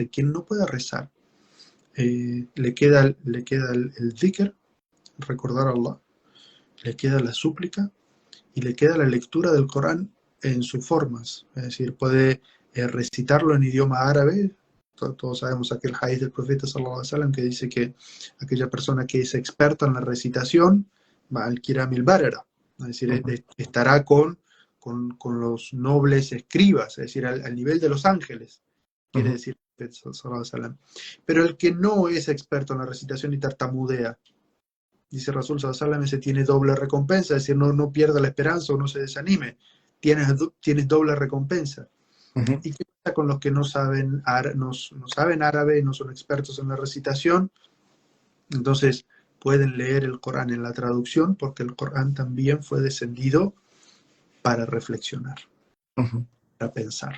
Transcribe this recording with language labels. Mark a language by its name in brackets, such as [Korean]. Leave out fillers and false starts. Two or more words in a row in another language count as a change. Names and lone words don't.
[Spanish] Y quien no pueda rezar, le queda el dhikr, recordar a Allah, le queda la súplica y le queda la lectura del Corán en sus formas. Es decir, puede recitarlo en idioma árabe. Todos sabemos aquel hadith del profeta [Arabic] صلى الله عليه وسلم [Spanish] que dice que aquella persona que es experta en la recitación va al [Arabic] الكرام البررة, [Spanish] es decir, estará con los nobles escribas, es decir, al nivel de los ángeles, quiere decir el profeta [Arabic] صلى الله عليه وسلم. [Spanish] Pero el que no es experto en la recitación y tartamudea, dice [Arabic] رسول صلى الله عليه وسلم, [Spanish] ese tiene doble recompensa, es decir, no pierda la esperanza o no se desanime, tienes doble recompensa. ¿Y qué pasa con los que no saben árabe, no son expertos en la recitación? Entonces pueden leer el Corán en la traducción, porque el Corán también fue descendido para reflexionar, para pensar.